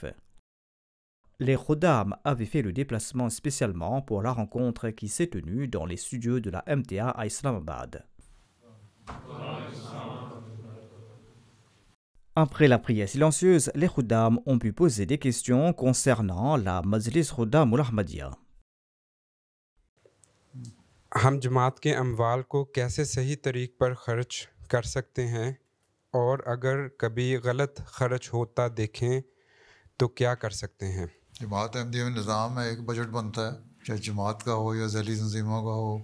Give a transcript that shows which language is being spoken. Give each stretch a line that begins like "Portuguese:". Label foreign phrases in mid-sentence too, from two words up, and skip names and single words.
French: Les Khuddam avaient fait le déplacement spécialement pour la rencontre qui s'est tenue dans les studios de la MTA à Islamabad. Après la prière silencieuse, les Khuddam ont pu poser des questions concernant la Majlis Khuddam al-Ahmadiyya.
Urdu: ہم جماعت کے اموال کو کیسے صحیح طریق پر خرچ کر سکتے ہیں، اور اگر کبھی غلط خرچ ہوتا دیکھیں تو کیا کر سکتے ہیں؟ جماعت احمدیہ میں نظام ہے، ایک بجٹ بنتا ہے، چاہے جماعت کا ہو یا ذیلی تنظیموں کا ہو۔